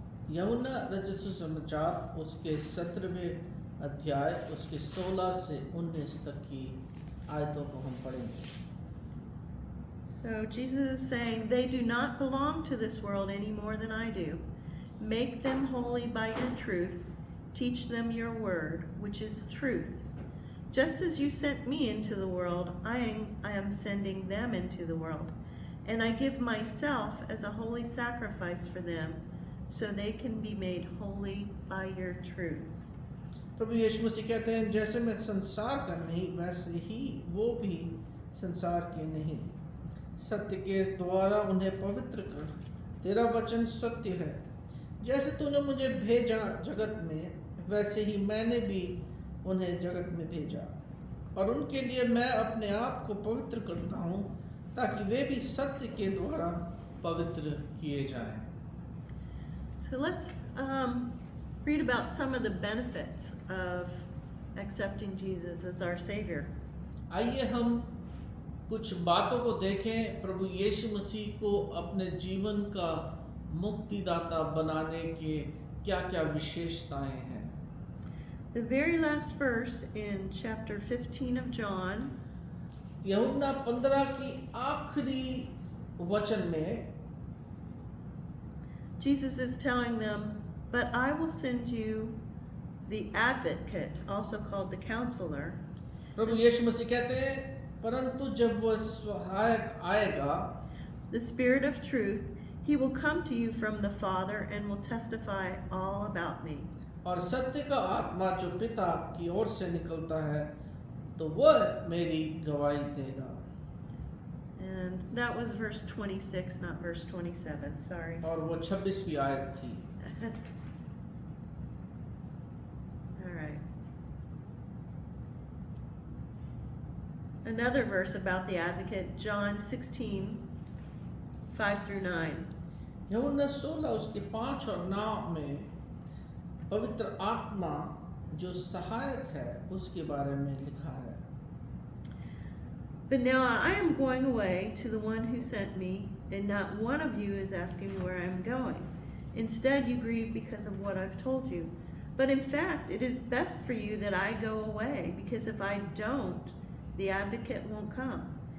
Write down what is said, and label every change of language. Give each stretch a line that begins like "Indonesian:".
Hindi: यूहन्ना रचित सुसमाचार उसके 17वें अध्याय उसके 16 से 19 तक की आयतों को हम पढ़ेंगे।
English: So Jesus is saying, they do not belong to this world any more than I do. Make them holy by your truth. Teach them your word, which is truth. Just as you sent me into the world, I am sending them into the world. And I give myself as a holy sacrifice for them, so they can be made holy by your truth.
Hindi: प्रभु यीशु मसीह कहते हैं, जैसे मैं संसार का नहीं वैसे ही वो भी संसार के नहीं। सत्य के द्वारा उन्हें पवित्र कर, तेरा वचन सत्य है। जैसे तूने मुझे भेजा जगत में, वैसे ही मैंने भी उन्हें जगत में भेजा, और उनके लिए मैं अपने आप को पवित्र करता हूँ ताकि वे भी सत्य के द्वारा पवित्र किए जाएं।
English: So let's read about some of the benefits of accepting Jesus as our Savior.
Hindi: आइए हम कुछ बातों को देखें प्रभु यीशु मसीह को अपने जीवन का मुक्तिदाता बनाने के क्या-क्या विशेषताएं हैं।
English: The very last verse in chapter 15 of John
Hindi: यूहन्ना 15 की आखिरी वचन में
English: Jesus is telling them, but I will send you the advocate, also called the counselor.
Hindi: प्रभु यीशु मसीह कहते हैं, परंतु जब वह सहायक आएगा,
English: The Spirit of truth, He will come to you from the Father and will testify all about me.
Hindi: और सत्य का आत्मा जो पिता की ओर से निकलता है, तो वह मेरी गवाही देगा।
English: And that was verse 26, not verse 27. Sorry.
Hindi: और वो 26वीं आयत थी।
English: All right. Another verse about the advocate, John 16, 5 through 9.
Hindi: यूहन्ना 16 उसके 5 और 9 में पवित्र आत्मा जो सहायक है उसके बारे में लिखा है।
English: But now I am going away to the one who sent me, and not one of you is asking me where I am going. Instead, you grieve because of what I've told you. But in fact, it is best for you that I go away, because if I don't, the advocate won't come.